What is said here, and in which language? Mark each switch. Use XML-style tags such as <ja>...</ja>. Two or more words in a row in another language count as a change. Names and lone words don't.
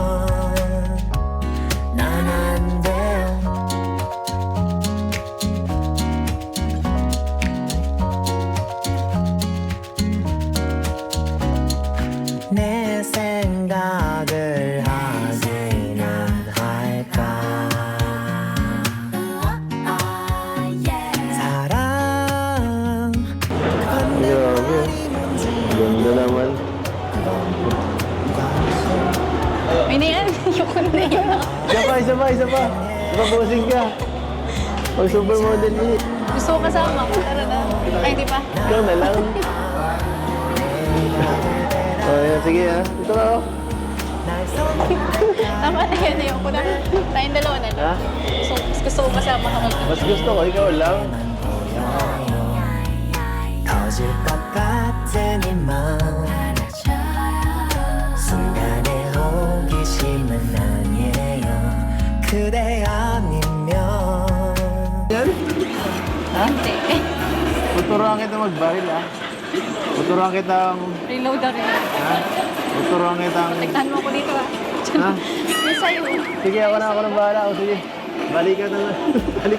<ko>난 안 돼요 내 생각을 하기는 할까 사랑</ko> <tl>Grabe. Ganda naman. Ay na yan. Ayoko na yun. Isa pa. Isa pa bossing ka. Pag supermodel ni. Gusto ko kasama. Tara na. Ay, di pa. Ikaw na lang. Yan, sige ha. Ito ka oh. Tama na yan. Ayoko na. Tayong dalawa na lang. Ha? Gusto ko kasama ka mag- Mas gusto ko, ikaw lang.</tl> <ko>터질 것 같은 이맘 순간의 호기심은 아니에요 그대 아니면</ko> <tl>Yan? Ha? Hindi. Tuturuan kita magbaril ha. Tuturuan kitang... Reload na rin. Ha? Tuturuan kitang... Tignan mo ako dito ah. Ha? May sa'yo. Sige, ako ng bahala. O sige. Balikan na lang. Balikan.</tl>